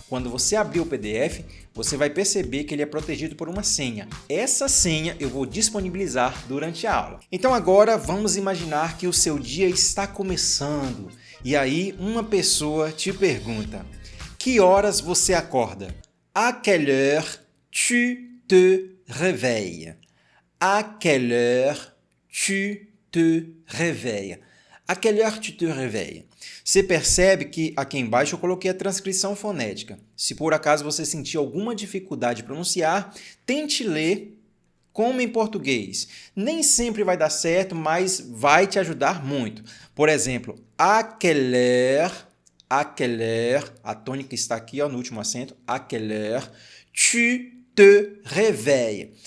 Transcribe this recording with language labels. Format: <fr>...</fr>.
<pt>Quando você abrir o PDF, você vai perceber que ele é protegido por uma senha. Essa senha eu vou disponibilizar durante a aula. Então agora vamos imaginar que o seu dia está começando e aí uma pessoa te pergunta: que horas você acorda?</pt> <fr>À quelle heure tu te réveilles? À quelle heure tu te réveilles? À quelle heure tu te réveilles?</fr> <pt>Você percebe que aqui embaixo eu coloquei a transcrição fonética. Se por acaso você sentir alguma dificuldade de pronunciar, tente ler como em português. Nem sempre vai dar certo, mas vai te ajudar muito. Por exemplo, à quelle heure, a tônica está aqui ó, no último acento, à quelle heure tu te réveilles.</pt>